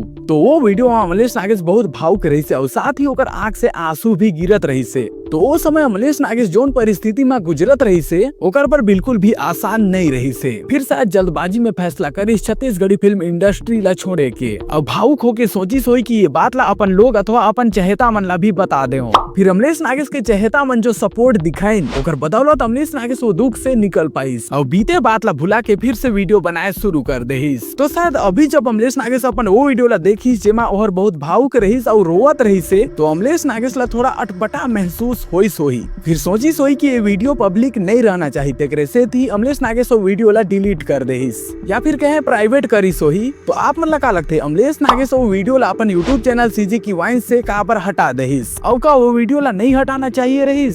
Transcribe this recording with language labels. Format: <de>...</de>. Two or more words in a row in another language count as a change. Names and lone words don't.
<hne>तो वो वीडियो में अमलेश नागेश बहुत भावुक रही से और साथ ही ओकर आंख से आंसू भी गिरत रही से। तो वो समय अमलेश नागेश जोन परिस्थिति में गुजरत रही से ओकर पर बिल्कुल भी आसान नहीं रही से। फिर शायद जल्दबाजी में फैसला करी छत्तीसगढ़ी फिल्म इंडस्ट्री ला छोड़े के और भावुक होके सोची सोई कि ये बात ला अपन लोग अथवा अपन चहेता मन ला भी बता दे। फिर अमलेश नागेश के चहेता मन जो सपोर्ट दिखाइन ओकर बदौलत अमलेश नागेश वो दुख से निकल पाइस और बीते बात ला भुला के फिर से वीडियो बनाए शुरू कर देहिस। तो शायद अभी जब अमलेश नागेश अपन वो वीडियो ला देखिस जेमा और बहुत भावुक रहीस और रोवत रही से तो अमलेश नागेश ला थोड़ा अटपटा महसूस होई सोही। फिर सोची सोई कि ये वीडियो पब्लिक नहीं रहना चाहिए, तेकरे से थी अमलेश नागेश वो वीडियो ला डिलीट कर देहिस या फिर कहे प्राइवेट करी सोही। तो आप मन ला का लगते अमलेश नागेश वो वीडियो ला अपन</hne> <en>YouTube channel</en> <hne>सीजी की वाइस से का पर हटा देहिस और का वो वीडियो ला नहीं हटाना चाहिए रहीस?</hne>